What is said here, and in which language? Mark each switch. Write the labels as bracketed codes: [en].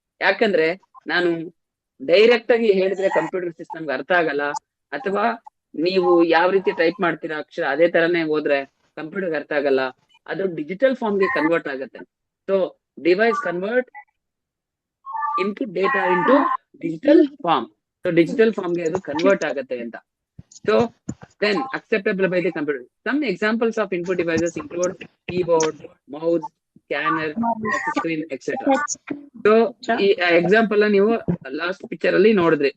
[kn] ಯಾಕಂದ್ರೆ ನಾನು ಡೈರೆಕ್ಟ್ ಆಗಿ ಹೇಳಿದ್ರೆ ಕಂಪ್ಯೂಟರ್ ಸಿಸ್ಟಮ್ಗೆ ಅರ್ಥ ಆಗಲ್ಲ, ಅಥವಾ ನೀವು ಯಾವ ರೀತಿ ಟೈಪ್ ಮಾಡ್ತೀರಾ ಅಕ್ಷರ ಅದೇ ತರನೇ ಹೋದ್ರೆ ಕಂಪ್ಯೂಟರ್ಗೆ ಅರ್ಥ ಆಗಲ್ಲ. ಅದು ಡಿಜಿಟಲ್ ಫಾರ್ಮ್ಗೆ ಕನ್ವರ್ಟ್ ಆಗುತ್ತೆ. [en] So device convert input data into digital form. [kn] So digital ಫಾರ್ಮ್ಗೆ ಅದು ಕನ್ವರ್ಟ್ ಆಗುತ್ತೆ ಅಂತ. [en] So then acceptable by the computer. Some examples of input devices include keyboard, mouse, scanner, touch screen, etc. [kn] So ಈ example ನೀವು last picture ಅಲ್ಲಿ ನೋಡಿದ್ರಿ.